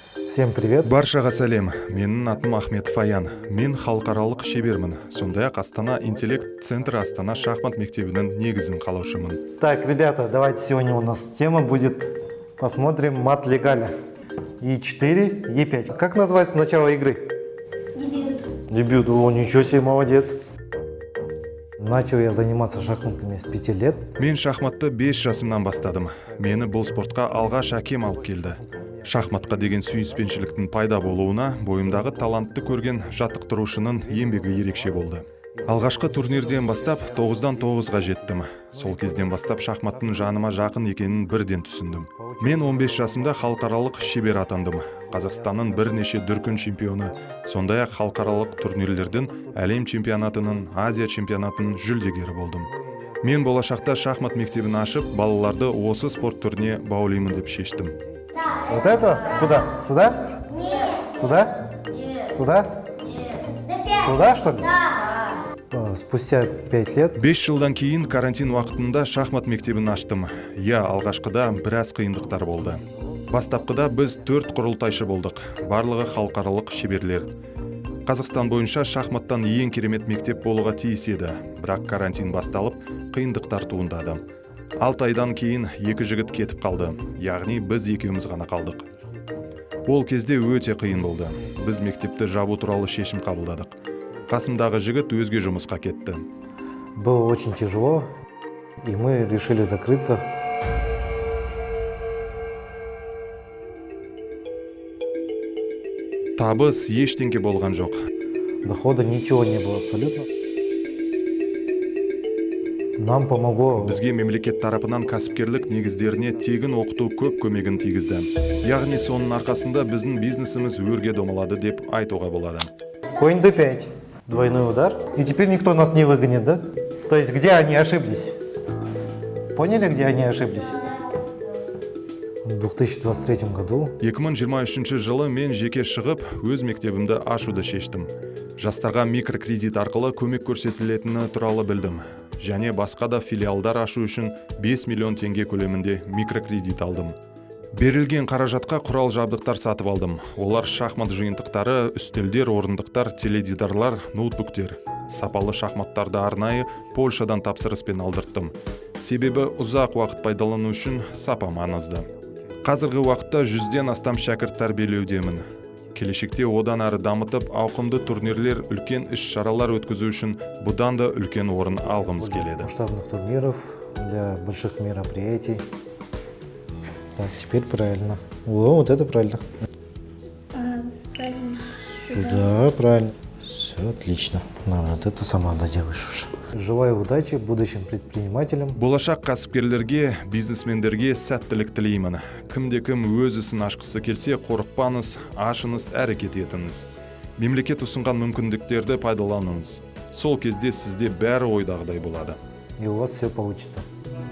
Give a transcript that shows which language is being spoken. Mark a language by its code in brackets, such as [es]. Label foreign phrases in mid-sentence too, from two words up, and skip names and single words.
[ru] Всем привет. [kk] Баршаға сәлем. Менің атым Ахметов Аян. Мен халықаралық шебермін. Сондай-ақ Астана интеллект центрі Астана шахмат мектебінің негізін қалаушымын. [ru] Так, ребята, давайте сегодня у нас тема будет, посмотрим мат легаля. E4, E5. Как называется начало игры? Дебют. Дебют. О, ничего себе, молодец. Начал я заниматься шахматами с 5 лет. [kk] Мен шахматты 5 жасымнан бастадым. Мені бұл спортқа алғаш әкем алып келді. Шахматқа деген сүйіспеншіліктің пайда болуына бойымдағы талантты көрген жаттықтырушының еңбегі ерекше болды. Алғашқы турнирден бастап 9-дан 9-ға жеттім. Сол кезден бастап шахматтың жаныма жақын екенін бірден түсіндім. Мен 15 жасымда халықаралық шебер атандым. Қазақстанның бірнеше дүркін чемпионы, сондай-ақ халықаралық турнирлердің әлем чемпионатының, Азия чемпионатының жүлдегері болдым. Мен болашақта шахмат мектебін ашып, балаларды осы спорт түріне баулимын деп шештім. [ru] Вот это? Куда? Сюда? Нет. Сюда? Нет. Сюда? Нет. Сюда, что ли? Да. Спустя 5 лет [kk] 5 жылдан кейін карантин уақытында шахмат мектебін аштым. Алғашқыда біраз қиындықтар болды. Бастапқыда біз 4 құрылтайшы болдық, барлығы халықаралық шеберлер. Қазақстан бойынша шахматтан ең керемет мектеп болуға тиіс еді, бірақ карантин басталып, қиындықтар туындады. 6 айдан кейін 2 жігіт кетіп қалды, яғни біз екеуміз ғана қалдық. Ол кезде өте қиын болды. Біз мектепті жабу туралы шешім қабылдадық. Қасымдағы жігіт өзге жұмысқа кетті. [ru] было очень тяжело, и мы решили закрыться. [kk] Табыс ештеңке болған жоқ. [ru] Дохода ничего не было абсолютно. Нам помогло. [kk] Бізге мемлекет тарапынан кәсіпкерлік негіздеріне тегін оқыту көп көмегін тигізді. Яғни соның арқасында біздің бизнесіміз өрге домалады деп айтуға болады. [ru] Конь d5. Двойной удар. И теперь никто нас не выгонит, да? То есть где они ошиблись? Поняли, где они ошиблись? В 2023 году [kk] 2023 жылы мен жеке шығып, өз мектебімді ашуды шештім. Жастарға микрокредит арқылы көмек көрсетілетіні туралы білдім. Және басқа да филиалдар ашу үшін 5 миллион теңге көлемінде микрокредит алдым. Берілген қаражатқа құрал жабдықтар сатып алдым. Олар шахмат жиынтықтары, үстелдер, орындықтар, теледидарлар, ноутбуктер. Сапалы шахматтарды арнайы Польшадан тапсырыспен алдырттым. Себебі ұзақ уақыт пайдалану үшін сапа маңызды. Қазіргі уақытта 100-ден астам шәкірт тәрбиелеудемін. Келешекте одан әрі дамытып, ауқымды турнирлер, үлкен іс-шаралар өткізу үшін бұдан да үлкен орын алғымыз келеді. [ru] масштабных турниров, для больших мероприятий. Так, теперь правильно. О, вот это правильно. Ставим Сюда правильно. Все отлично. Ну, вот это сама доделаешь уже. Желаю удачи будущим предпринимателям. [kk] Болашақ кәсіпкерлерге, бизнесмендерге сәттілік тілеймін. Кімде-кім өз ісін ашқысы келсе, қорықпаңыз, ашыңыз, әрекет етіңіз. Мемлекет ұсынған мүмкіндіктерді пайдаланыңыз. Сол кезде сізде бәрі ойдағыдай болады. [ru] И у вас все получится.